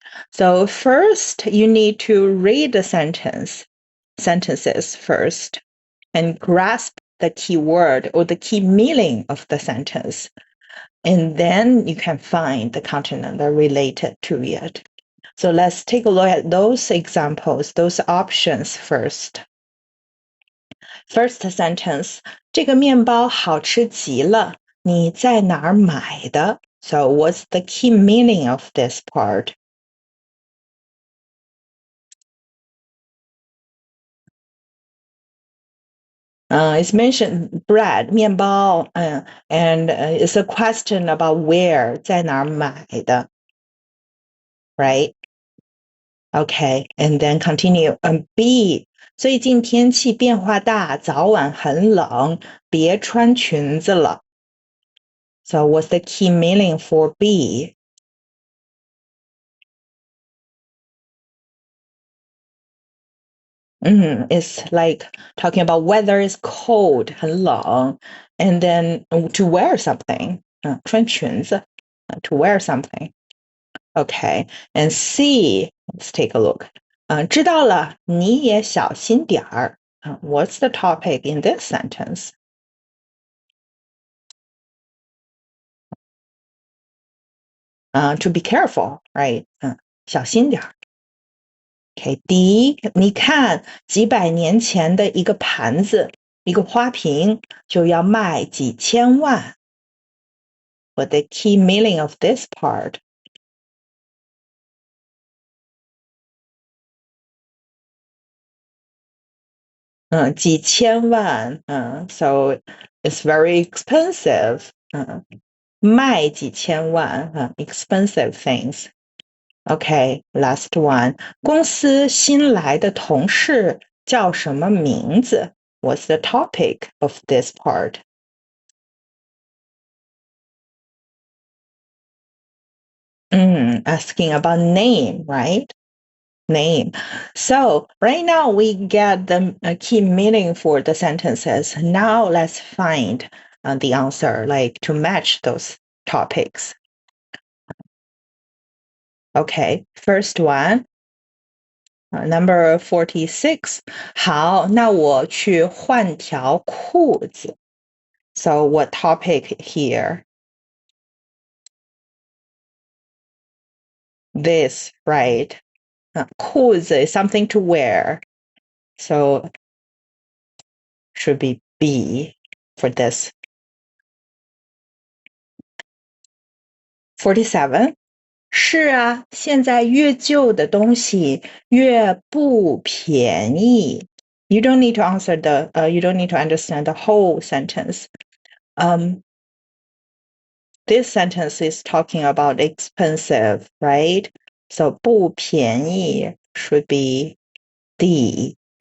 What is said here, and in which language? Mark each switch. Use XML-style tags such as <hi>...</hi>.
<en>So first, you need to read the sentences first, and grasp the key word or the key meaning of the sentence. And then you can find the content that are related to it. So let's take a look at those examples, those options first.</en> <zh>First sentence, 这个面包好吃极了. 你在哪儿买的?</zh> <en>So what's the key meaning of this part? It's mentioned bread, 面包, and it's a question about where,</en> <zh>在哪儿买的,</zh> <en>right? Okay, and then continue.</en> <zh>B, 最近天气变化大，早晚很冷，别穿裙子了.</zh> <en>So what's the key meaning for B? It's like talking about weather is cold,</en> <zh>很冷,</zh> <en>and then to wear something,</en> <zh>穿裙子,</zh> <en>to wear something. Okay, and C, let's take a look.</en> <zh>知道了，你也小心点儿.</zh> <en>What's the topic in this sentence? To be careful, right?</en> <zh>小心点儿. Okay, D, 你看几百年前的一个盘子，一个花瓶就要卖几千万.</zh> <en>What the key meaning of this part? 几千万, so it's very expensive.</en> <zh>卖几千万,</zh> <en>expensive things. Okay, last one.</en> <zh>公司新来的同事叫什么名字?</zh> <en>What's the topic of this part? Asking about name, right? Name. So right now we get the key meaning for the sentences. Now let's find the answer, like to match those topics. Okay, first one, number 46.</en> <zh>好，那我去换条裤子.</zh> <en>So what topic here? This, right? 裤子 is something to wear. So should be B for this. 47.</en> <zh>是啊，现在越旧的东西越不便宜.</zh> <en>You don't need to answer you don't need to understand the whole sentence. This sentence is talking about expensive, right? So</en> <zh>不便宜</zh> <en>should be D.</en>